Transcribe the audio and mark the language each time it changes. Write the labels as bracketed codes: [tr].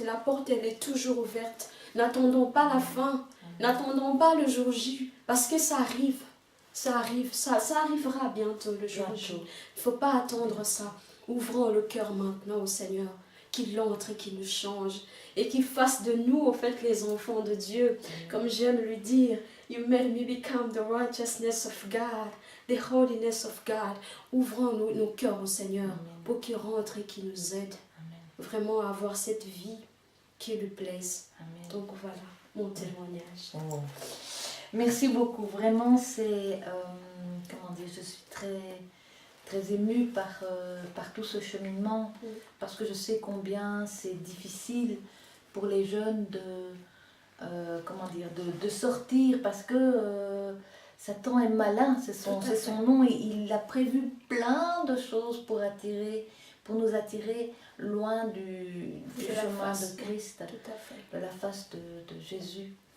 [fr] La porte, elle est toujours ouverte. N'attendons pas la fin. N'attendons pas le jour J. Parce que ça arrive. Ça arrive. Ça arrivera bientôt le jour J. Il ne faut pas attendre ça. Ouvrons le cœur maintenant au Seigneur, qu'il entre et qu'il nous change, et qu'il fasse de nous, au fait, les enfants de Dieu. Comme j'aime lui dire, [en] You made me become the righteousness of God, the holiness of God. [fr] Ouvrons nos cœurs au Seigneur pour qu'il rentre et qu'il nous aide vraiment à avoir cette vie qui lui plaise. Amen. Donc voilà, mon témoignage. Oh. Merci beaucoup. Vraiment, c'est... comment dire, je suis très émue par tout ce cheminement, parce que je sais combien c'est difficile pour les jeunes de sortir, parce que Satan est malin, c'est son nom, et il a prévu plein de choses pour nous attirer loin du chemin de Christ, de la face de Jésus.